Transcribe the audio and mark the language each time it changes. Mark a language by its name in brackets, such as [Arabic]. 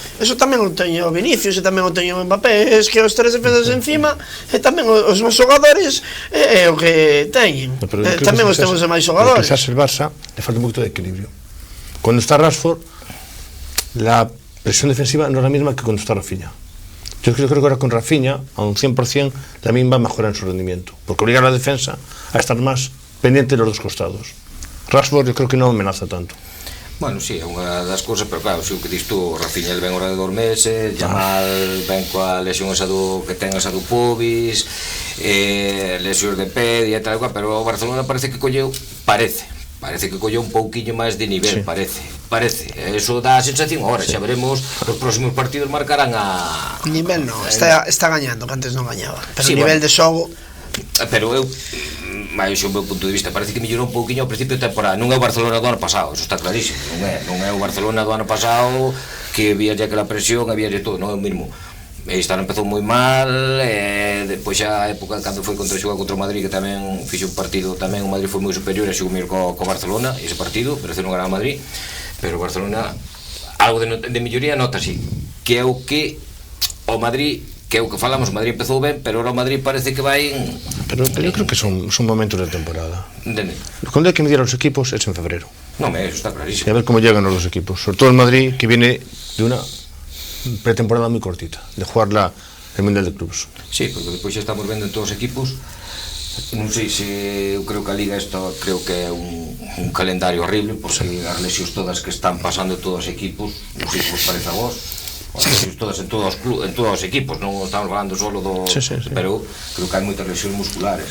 [Galician] Eso tamén o teño Vinicius e tamén o teño Mbappé. Es que os tres defensas encima e tamén os máis xogadores é o que teñen. Tamén os temos de máis xogadores. [Spanish] Quizás el Barça le falta un poquito de equilibrio. Cuando está Rashford, la presión defensiva no es la misma que cuando está Rafinha. Yo creo que ahora con Rafinha, a un 100%, también va a mejorar en su rendimiento, porque obliga a la defensa a estar más pendiente de los dos costados. Rashford yo creo que non amenaza tanto. [Galician] Bueno, sí, é unha das cousas, pero claro, si o que dis tú, Rafinha el ven ora de 2 meses, Yamal ven coa lesión esa que ten esa do pubis, lesións de pé e tal, pero o Barcelona parece que colleu un pouquiño máis de nivel, sí. parece, eso dá a sensación. Ahora, sí. Xa veremos, os próximos partidos marcarán a... Nivel non, está gañando, que antes non gañaba, pero sí, nivel de xogo... Pero eu, máis o meu punto de vista, parece que mellorou un pouquiño ao principio da temporada. Non é o Barcelona do ano pasado, eso está clarísimo. Non é o Barcelona do ano pasado que había aquela presión, había todo, non é o mismo. Este ano empezou moi mal, depois xa a época cando foi xogar contra o Madrid, que tamén fixe un partido, tamén o Madrid foi moi superior e xogou mellor co Barcelona, ese partido, pero non ganaba o Madrid, pero o Barcelona algo de melloría nota así, que é o que o Madrid, que é o que falamos, o Madrid empezou ben, pero ahora o Madrid parece que vai... [Spanish] Pero yo creo que son momentos de temporada. [Galician] Entende? [Spanish] Cuando hay que medir a los equipos es en febrero. No, eso está clarísimo. Y a ver cómo llegan los dos equipos, sobre todo el Madrid, que viene de una pretemporada muy cortita, de jugar el Mundial de Clubs. [Galician] Sí, porque despois xa estamos vendo en todos os equipos. Non sei se eu creo que a Liga isto creo que é un calendario horrible, porque as lesións todas que están pasando todos os equipos, non sei se vos parece a vos, as lesións todas en todos os equipos, non estamos falando solo do... Sí. Pero creo que hai moitas lesións musculares.